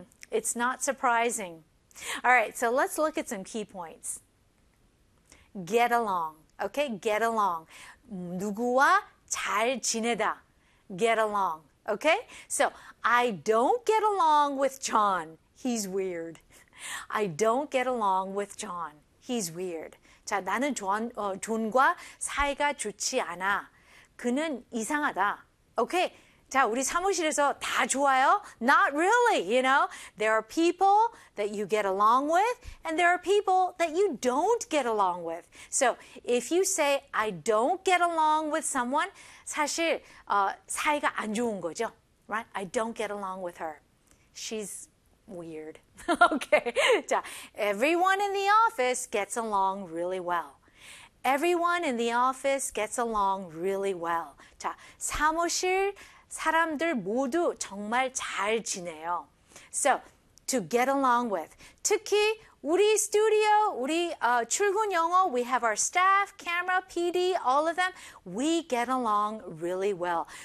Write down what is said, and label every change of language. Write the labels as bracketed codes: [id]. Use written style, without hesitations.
[en] It's not surprising. All right, so let's look at some key points. Get along. Okay, get along. [ko] 누구와 잘 지내다. [en] Get along. Okay, so I don't get along with John. He's weird. I don't get along with John. He's weird. [ko] 자, 나는 존, 존과 사이가 좋지 않아. 그는 이상하다. [en] Okay, [ko] 자, 우리 사무실에서 다 좋아요? [en] Not really, you know. There are people that you get along with, and there are people that you don't get along with. So if you say, I don't get along with someone, [ko] 사실 사이가 안 좋은 거죠. [en] Right? I don't get along with her. She's weird. Okay. 자, everyone in the office gets along really well. Everyone in the office gets along really well. [ko] 자, 사무실 사람들 모두 정말 잘 지내요. [en] So, to get along with. [ko] 특히 우리 스튜디오, 우리 출근 영어, [en] we have our staff, camera, PD, all of them. We get along really well.